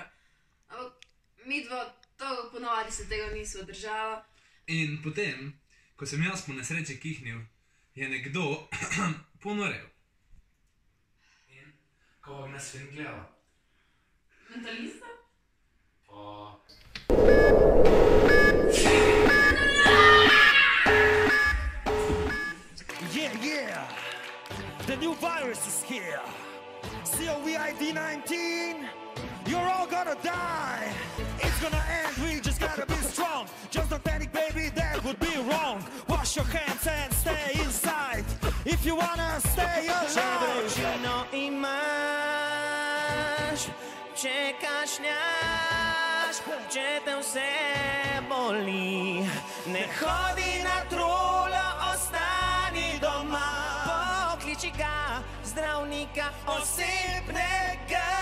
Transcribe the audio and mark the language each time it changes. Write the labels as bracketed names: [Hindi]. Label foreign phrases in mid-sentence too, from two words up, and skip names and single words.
[Slovenian] Ampak midva to ponavadi se tega nisva držala. In potem, ko sem jaz po nesreči kihnil, je nekdo ponorel. In ko vam nas fin gledala? Mentalista? Pa... [English] Yeah, the new virus is here. COVID-19, you're all gonna die. It's gonna end, we just gotta be strong. Just don't panic, baby, that would be wrong. Wash your hands and stay inside if you wanna stay alive. [Slovenian] Če vročino imaš, če kašljaš, če te vse boli, ne hodi na trolo, ostani doma. Pokliči ga, zdravnika osebnega.